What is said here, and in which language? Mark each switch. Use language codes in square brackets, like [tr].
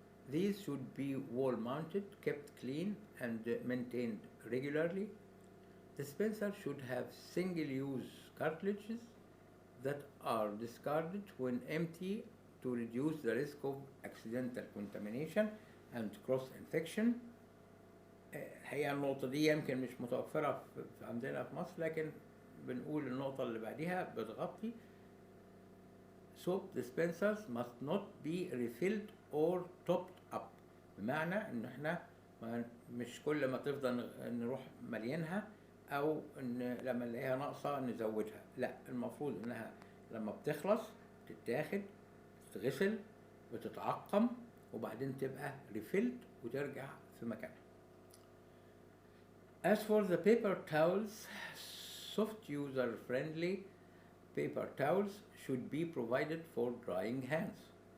[en] These should be wall mounted, kept clean, and maintained regularly. Dispensers should have single-use cartridges that are discarded when empty to reduce the risk of accidental contamination and cross-infection. [ar] الحقيقة النقطة دي يمكن مش متوفرة عندنا في مصر، لكن بنقول النقطة اللي بعديها بتغطي. [en] Soap dispensers must not be refilled or topped up. [ar] بمعنى إن إحنا مش كل ما تفضل نروح مليانها أو إن لما نلاقيها ناقصة نزودها. لا، المفروض إنها لما بتخلص تتاخد، تتغسل، وتتعقم، وبعدين تبقى refilled وترجع في مكانها. [en] As for the paper towels, soft user-friendly paper towels should be provided for drying hands.